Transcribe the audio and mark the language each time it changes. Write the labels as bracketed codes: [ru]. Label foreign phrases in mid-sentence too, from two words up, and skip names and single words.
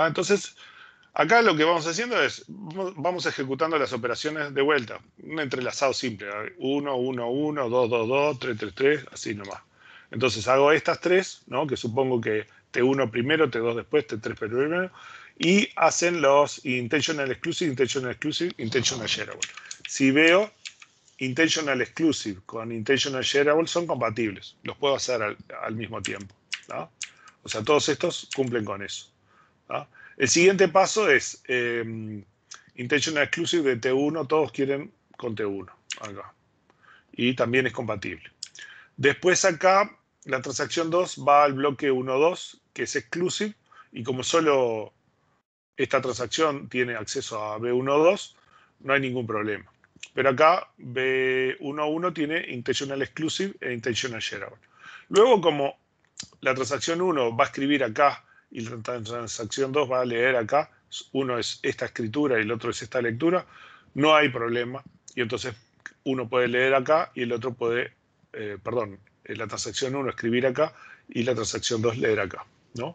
[es] Entonces, acá lo que vamos haciendo es, vamos ejecutando las operaciones de vuelta, un entrelazado simple, 1, 1, 1, 2, 2, 2, 3, 3, 3, así nomás. Entonces hago estas tres, ¿no? Que supongo que T1 primero, T2 después, T3 primero, y hacen los [en] intentional exclusive, intentional exclusive, intentional shareable. [es] Si veo [en] intentional exclusive [es] con [en] intentional shareable [es] son compatibles, los puedo hacer al mismo tiempo, ¿no? O sea, todos estos cumplen con eso, ¿no? El siguiente paso es [en] intentional exclusive [es] de T1, todos quieren con T1, acá. Y también es compatible. Después acá, la transacción 2 va al bloque 1.2, que es exclusive, y como solo esta transacción tiene acceso a B1.2, no hay ningún problema. Pero acá B1.1 tiene [en] intentional exclusive [es] e [en] intentional shareable. [es] Luego, como la transacción 1 va a escribir acá y la transacción 2 va a leer acá, uno es esta escritura y el otro es esta lectura, no hay problema. Y entonces uno puede leer acá y el otro puede, la transacción 1 escribir acá y la transacción 2 leer acá, ¿no?